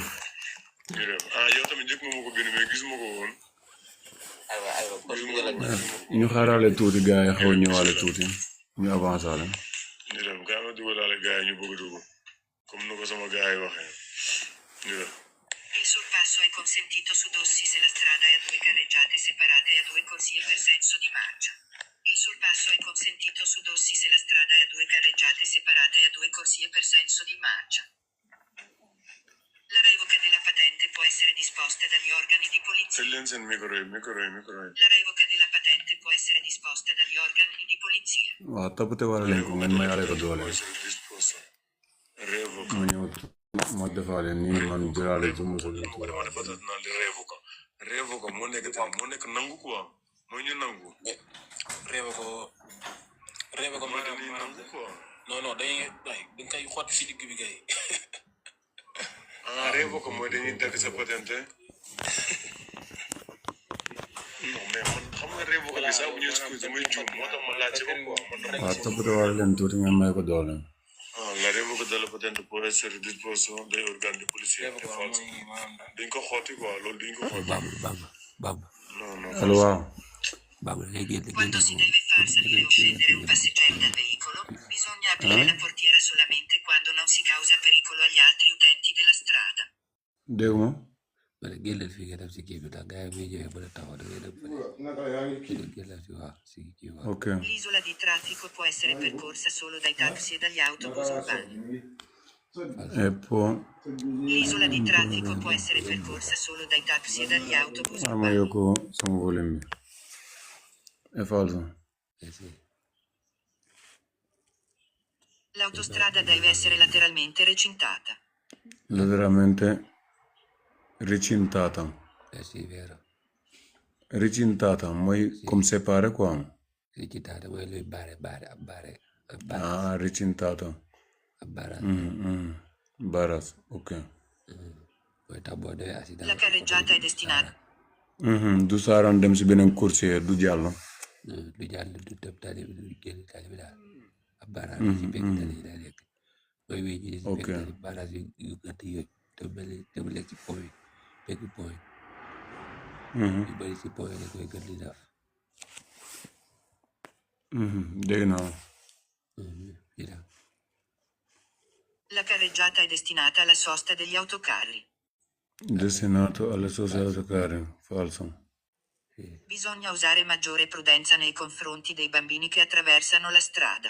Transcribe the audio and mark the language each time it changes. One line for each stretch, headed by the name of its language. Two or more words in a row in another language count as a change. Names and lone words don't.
Wolof: yow tamit njëkk nga ma ko bind mais gisuma ko woon. ñu xaarale tuuti gars yi xaw ñëwaale tuuti ñu avancé la. ñu dem gaa ma dugalaale gars yi ñu bëgg a dugg comme nu ko sama gars yi waxee ñu dem.
Italian: Il sorpasso è consentito su dossi se la strada è a due carreggiate separate e a due corsie per senso di marcia. Il sorpasso è consentito su dossi se la strada è a due carreggiate separate e a due corsie per senso di marcia. La revoca della patente può essere disposta dagli organi di polizia. La revoca della patente può essere disposta dagli organi di polizia.
Wolof: waaw tapate wala leen ko ngeen may ale ko doole. ma ñëw ma defaale nii man jëlaale ci musul yi. revoca moo nekk nangu quoi mooy ñu nangu. revoca mooy dañuy nangu quoi. non dañ koy xotti si digg bi kay. revoca mooy dañuy dagg sa patente.
French: non mais
Wolof: man xam nga revoca bi sax bu ñu excuse damay juum moo tax ma laajte ko quoi. waaw tapate wala leen tuuti ngeen may ko doole.
Italian: la revoca della patente può essere disposta dagli organi di polizia.
Wolof: dañ ko xotti quoi loolu dañ ko xotti. Baba. non. allo waaw. Baba
Italian: Quando si deve far salire o scendere un passeggero dal veicolo, bisogna aprire la portiera solamente quando non si causa pericolo agli altri utenti della strada.
Wolof: dégg nga. ma ne génneel fii nga dem si kii bi ndax gars yi muy ñëwee mën a taxaw da ngay dem génneel si waaw si kii waaw. ok.
Italian: L'isola di traffico può essere percorsa solo dai taxi e dagli autobus urbani. L'isola di traffico può essere percorsa solo dai taxi e dagli autobus ma urbani.
Wolof: yokk sama volume bi.
Italian: falso. L'autostrada deve essere lateralmente recintata. Recintata. Sì, vero.
Wolof: Recintata mooy
French: comme séparé
Wolof: quoi. Recintata mooy luy bare. Recintata. Bara. Baras ok. mooy tax boo demee accident.
Italian: La carreggiata è destinata.
Wolof: du saaraan dem si beneen coursier du jàll. du jàll du tëb tali bi du génn tali bi daal. Bara si pegg tali yi daal lekk. mooy wéy ji si pegg tali baras yu gàtt yooyu te mu lekk si point yi pegg point. yu bëri si point yi la koy gën di def. dégg naa.
Italian: La carreggiata è destinata alla sosta degli autocarri. Destinato alle soste autocarri falso. Bisogna usare maggiore prudenza nei confronti dei bambini che attraversano la strada.